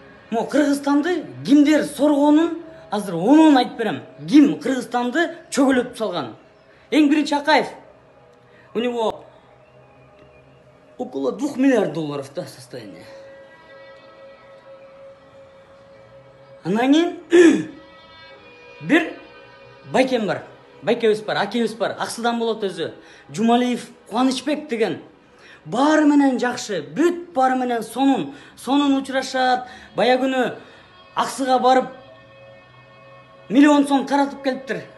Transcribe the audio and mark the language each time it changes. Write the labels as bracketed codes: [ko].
[ky] Кыргызстанды кимдер соргонун азыр онун айтып берем. Ким Кыргызстанды чөгөлөтүп салган? Эң биринчи Акаев. [ru] У него около 2 миллиард долларов да состояние. [ky] Анан кийин бир байкем бар. Байкебиз бар, акебиз бар. Аксыдан болот өзү. Жумалиев Кубанычбек деген. Баары менен жакшы, бүт баары менен сонун учурашат. Бая күнү Аксыга барып миллион сом таратып келиптир.